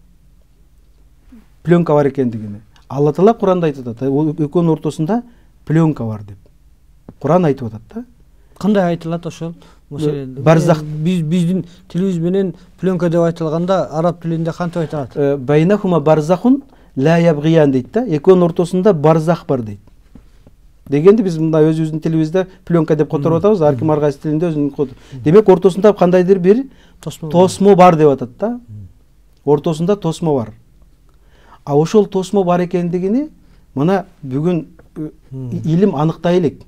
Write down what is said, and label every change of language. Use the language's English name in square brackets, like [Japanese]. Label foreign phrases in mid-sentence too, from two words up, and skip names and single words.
[Kyrgyz] Пленка бар экендигини. Алла Таала Куранда айтып атат, экөөнүн ортосунда пленка бар деп. Куран айтып атат да. Кандай айтылат ошол? Барзах биздин тилибиз менен пленка деп айтылганда араб тилинде кантип айтылат? [Arabic] بينهما برزخ لا يبغيان [Kyrgyz] дейт да. Экөөнүн ортосунда барзах бар дейт. Дегенде биз мына өзүбүздүн тилибизде пленка деп которуп атабыз, ар ким ар кайсы тилинде өзүнүн коду. Демек ортосунда кандайдыр бир тосмо бар деп атат да. Ортосунда тосмо бар. Ошол тосмо бар экендигини мына бүгүн илим аныктай элек.